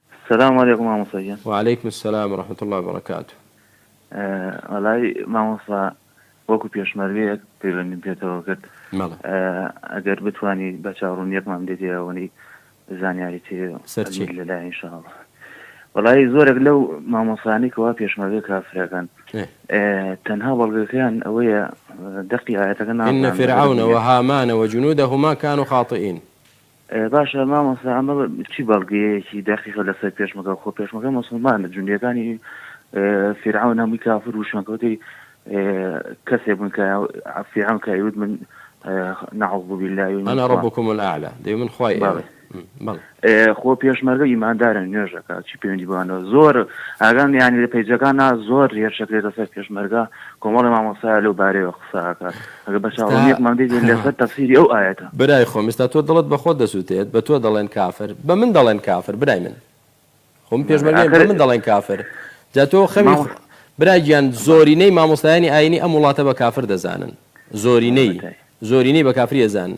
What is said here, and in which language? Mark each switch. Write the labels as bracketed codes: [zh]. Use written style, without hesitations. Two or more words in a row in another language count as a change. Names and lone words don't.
[ar] السلام عليكم مامۆستا. وعليكم السلام ورحمة الله وبركاته. [ckb] وەڵای مامۆستا وەکو پێشمەرگەیەک پەیوەندیم پێێتەوە کرد ئەگەر بتوانی بە چاڕوونیەکمان دێتەوەنی زانیاری تێ لەلای ئینشاءڵڵا. وەڵای زۆرێک لەو مامۆسانی کەوا پێشمەرگە کافرەکان تەنها بەڵگەکەیان ئەوەیە دەقی ئاەتەکە [ar] إن فرعون وهامان وجنودهما كانوا خاطئين. [ckb] باشە مامۆستا ئەمە چی بەڵگەیەکی دەقیقە لەسەر پێشمەکە خۆ پێشمەکە مسلمانە جوندیەکانی فرعون هەمووی کافر و شوێنکەوتەی کەسێ بوون کە فرعون کەیوت من [ar] نعوذ بالله أنا ربكم الأعلى [ckb] دەی من خوای خۆ پێشمەرگە ئیماندارن نوێژەکە چی پەیوەندی بوانەوە زۆر ئاگام یانی لە پەیجەکانە زۆر هێرشەکرێت لەسەر پێشمەرگە کۆمەڵی مامۆستا لەو بارەیەوە قساکات ئەگە بە چاوەڕێیەکمان دێت لەسەر تەفسیری ئەو ئاەتە. برای خۆم ئێستا تۆ دڵت بە خۆت دەسووتێت بە تۆ دەڵێن کافر بە من دەڵێن کافر برای من خۆم پێشمەرگە بە من دەڵێن کافر جا تۆ خەمی برای گیان زۆرینەی مامۆستایانی ئاینی ئەم وڵاتە بە کافر دەزانن زۆرینەی بە کافری دەزانن.